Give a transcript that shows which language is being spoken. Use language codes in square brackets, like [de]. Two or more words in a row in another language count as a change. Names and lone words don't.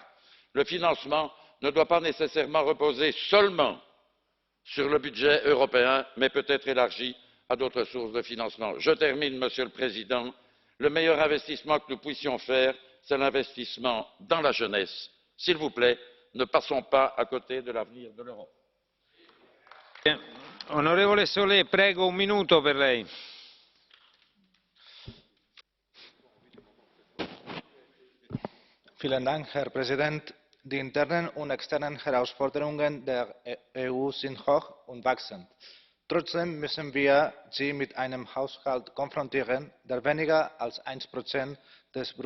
[fr] Le financement ne doit pas nécessairement reposer seulement sur le budget européen, mais peut être élargi à d'autres sources de financement. Je termine, Monsieur le Président. Le meilleur investissement que nous puissions faire, c'est l'investissement dans la jeunesse. S'il vous plaît, ne passons pas à côté de l'avenir de l'Europe. [it] Onorevole Solé, prego 1 minuto per lei. [de] Vielen Dank, Herr Präsident. Die internen und externen Herausforderungen der EU sind hoch und wachsend. Trotzdem müssen wir sie mit einem Haushalt konfrontieren, der weniger als 1% des